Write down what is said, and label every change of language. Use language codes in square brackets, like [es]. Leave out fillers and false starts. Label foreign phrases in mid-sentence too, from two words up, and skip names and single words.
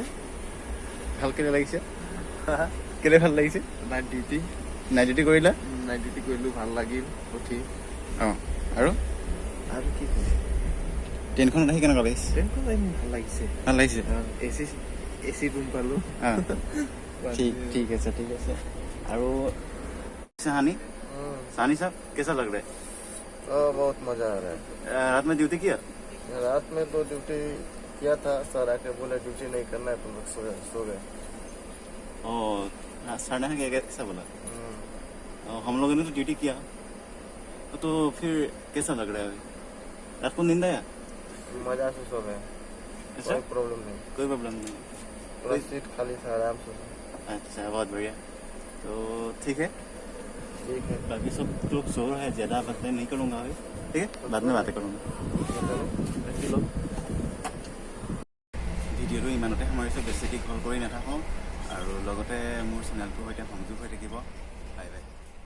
[as] ভাল কেলে লাগিছে? কেলে ভাল লাগিছে? [en] night duty [as] কৰিলা? কৰিলোঁ, ভাল লাগিল উঠি। আৰু কি ক'ম? ট্ৰেইনখনত আহি কেনেকুৱা লাগিছে? ট্ৰেইনখন ভাল লাগিছে। ভাল লাগিছে। [en] AC room [as] পালোঁ। [hi] ठीक है। और सहानी साहब कैसा लग रहा है? बहुत मजा आ रहा है। रात में ड्यूटी किया? रात में तो ड्यूटी किया था, सर आके बोले ड्यूटी नहीं करना है, तुम लोग सो गए। सर ने कैसा बोला? हम लोगों ने तो ड्यूटी किया, तो फिर कैसा लग रहा है अभी? रात को नींद आया? मजा से सो गए। कोई प्रॉब्लम नहीं। पूरा सीट खाली था, आराम से। अच्छा, बहुत बढ़िया। तो ठीक है। बाकी सब लोग सो रहे हैं, ज़्यादा बातें नहीं करूँगा अभी, ठीक है? बाद में बातें करूँगा। [as] ভিডিঅ'টো ইমানতে সামৰিছোঁ, বেছি দীঘল কৰি নাথাকোঁ আৰু লগতে মোৰ চেনেলটোৰ সৈতে সংযোগ হৈ থাকিব। [en] bye bye.